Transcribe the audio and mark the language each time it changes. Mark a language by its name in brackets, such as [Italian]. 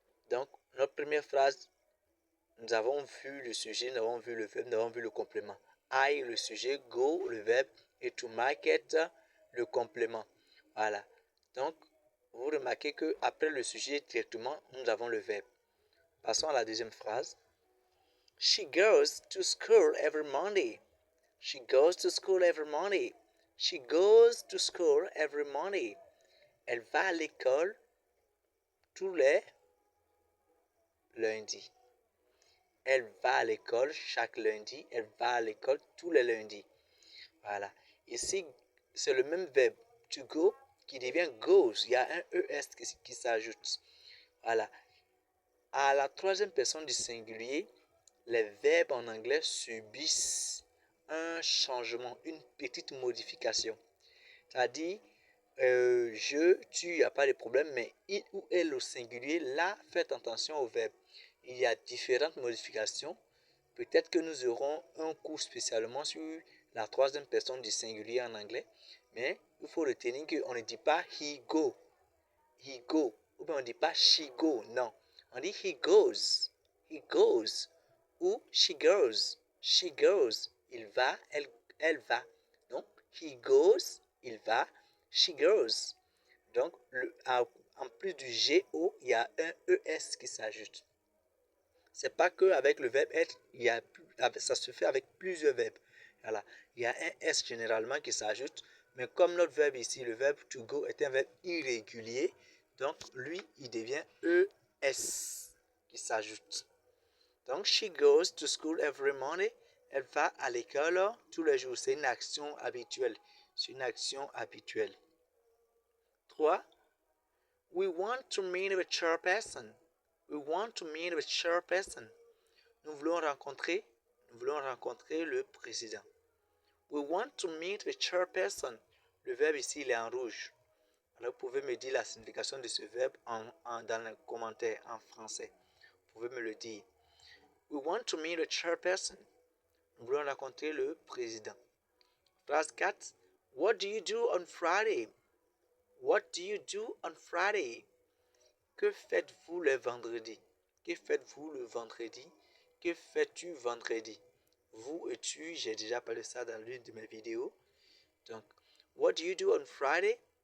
[French] Donc, notre première phrase, nous avons vu le sujet, nous avons vu le verbe, nous avons vu le complément. I, le sujet, go, le verbe, et [English] to market, [French] le complément. Voilà. Donc, vous remarquez qu'après le sujet, directement, nous avons le verbe. Passons à la deuxième phrase. [English] She goes to school every Monday. She goes to school every Monday. She goes to school every Monday. [French] Elle va à l'école tous les lundis. Elle va à l'école chaque lundi. Elle va à l'école tous les lundis. Voilà. Ici, c'est le même verbe to go qui devient goes. Il y a un ES qui s'ajoute. Voilà. À la troisième personne du singulier, les verbes en anglais subissent un changement, une petite modification. C'est-à-dire, je, tu, il n'y a pas de problème, mais il ou elle au singulier, là, faites attention au verbe. Il y a différentes modifications. Peut-être que nous aurons un cours spécialement sur la troisième personne du singulier en anglais, mais il faut retenir qu'on ne dit pas [English] he go, [French] ou bien on ne dit pas [English] she go, [French] non. On dit [English] he goes, [French] ou [English] she goes, [French] il va, elle va. Donc, [English] he goes, [French] il va, [English] she goes. [French] Donc, en plus du G-O, il y a un ES qui s'ajoute. C'est pas que avec le verbe être, ça se fait avec plusieurs verbes. Voilà. Il y a un S généralement qui s'ajoute, mais comme notre verbe ici, le verbe to go est un verbe irrégulier, donc lui, il devient ES qui s'ajoute. [English] Donc, she goes to school every morning. [French] Elle va à l'école tous les jours. C'est une action habituelle. C'est une action habituelle. 3. [English] We want to meet with chairperson. We want to meet with chairperson. [French] Nous voulons rencontrer le président. [English] We want to meet the chairperson. [French] Le verbe ici, il est en rouge. Alors, vous pouvez me dire la signification de ce verbe dans les commentaires en français. Vous pouvez me le dire. [English] We want to meet the chairperson. [French] Nous voulons rencontrer le président. Phrase 4. [English] What do you do on Friday? What do you do on Friday? [French] Que faites-vous le vendredi? Que faites-vous le vendredi? Que fais-tu vendredi? Vous et tu, j'ai déjà parlé ça dans l'une de mes vidéos. Donc, [English] what do you do on Friday?